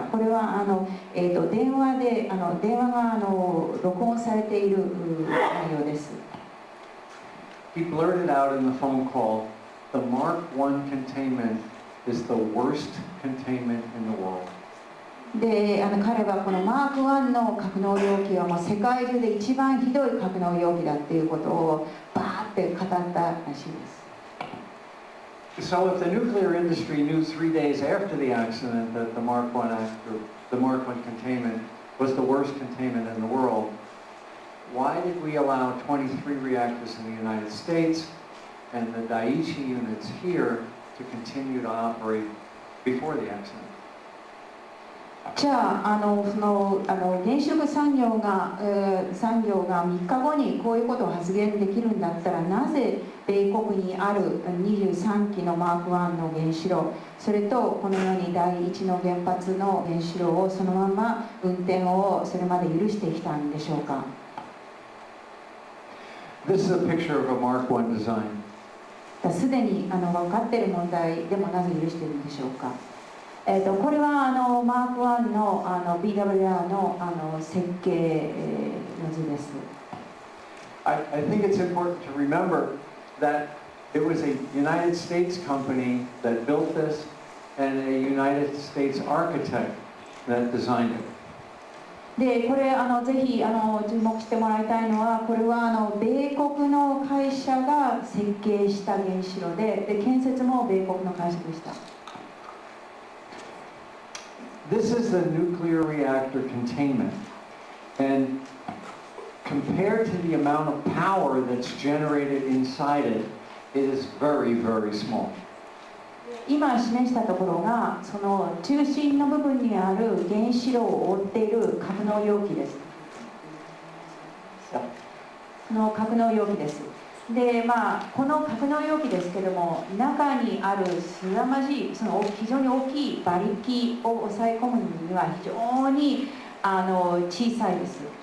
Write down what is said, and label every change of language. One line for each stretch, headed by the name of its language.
Japanese: これは電話が録音されている内容です。
English: He blurted out in the phone call, "The Mark1 containment is the worst containment in the world."
Japanese: で彼はこのマーク1の格納容器はもう世界中で一番ひどい格納容器だっていうことをバーって語ったらしいです。
English: So if the nuclear industry knew 3 days after the accident that the Mark1 containment was the worst containment in the world, why did we allow 23 reactors in the United States and the Dai2 units here to continue to operate before the accident?
Japanese: じゃあ原子力産業が3日後にこういうことを発言できるんだったら、なぜ米国にある23基のマーク1の原子炉、それとこのように第1の原発の原子炉をそのまま運転をそれまで許してきたんでしょうか。
English: This is a picture of a Mark1 design.
Japanese: すでに分かっている問題でもなぜ許しているんでしょうか。これはマーク1のBWR の設計の図です。
English: I think it's important to remember that it was a United States company that built this and a United States architect that designed it.
Japanese: でこれぜひ注目してもらいたいのは、これは米国の会社が設計した原子炉で建設も米国の会社でした。
English: This is the nuclear reactor containment, and compared to the amount of power that's generated inside it, it is very, very small.
Japanese: 今示したところがその中心の部分にある原子炉を覆っている格納容器です。その格納容器です。でこの格納容器ですけども、中にある凄まじい非常に大きい馬力を抑え込むには非常に小さいです。